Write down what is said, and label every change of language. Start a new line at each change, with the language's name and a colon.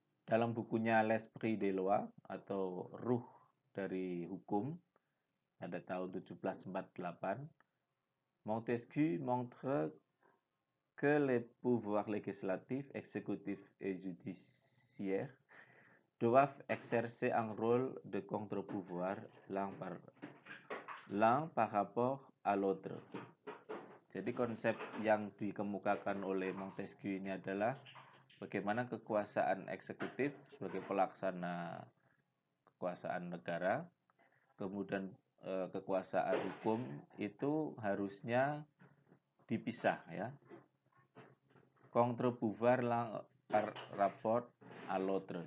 Indonesian: Dalam bukunya L'Esprit des Lois atau Ruh dari Hukum pada tahun 1748,
French: Montesquieu montre que les pouvoirs législatifs, exécutifs et judiciaires doivent exercer un rôle de contre-pouvoir l'un par rapport à l'autre.
Indonesian: Jadi konsep yang dikemukakan oleh Montesquieu ini adalah bagaimana kekuasaan eksekutif sebagai pelaksana kekuasaan negara, kemudian kekuasaan hukum itu harusnya dipisah ya.
French: Contre-pouvoir par rapport à l'autre.